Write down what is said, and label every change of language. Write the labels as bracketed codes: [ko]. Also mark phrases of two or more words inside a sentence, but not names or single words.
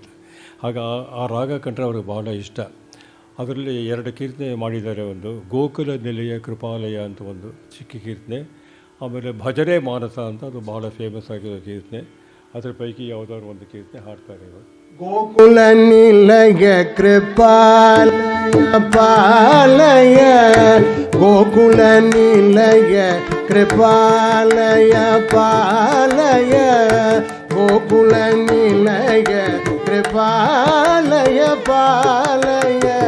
[kn] ಆಗ ಆ ರಾಗ ಕಂಡ್ರೆ ಅವ್ರಿಗೆ ಭಾಳ ಇಷ್ಟ. ಅದರಲ್ಲಿ 2 ಕೀರ್ತನೆ ಮಾಡಿದ್ದಾರೆ. ಒಂದು ಗೋಕುಲ ನಿಲಯ ಕೃಪಾಲಯ ಅಂತ ಒಂದು ಚಿಕ್ಕ ಕೀರ್ತನೆ, ಆಮೇಲೆ ಭಜನೆ ಮಾನಸ ಅಂತ ಅದು ಭಾಳ ಫೇಮಸ್ ಆಗಿರೋ ಕೀರ್ತನೆ. ಅದರ ಪೈಕಿ ಯಾವುದಾದ್ರು ಒಂದು ಕೀರ್ತನೆ ಹಾಡ್ತಾರೆ ಇವರು. [sa] ಗೋಕುಲ ನಿಲಯ ಕೃಪಾಲಯ ಪಾಲಯ, ಗೋಕುಲ ನಿಲಯ ಕೃಪಾಲಯ ಪಾಲಯ, ಗೋಕುಲ ನಿಲಯ ಕೃಪಾಲಯ ಪಾಲಯ,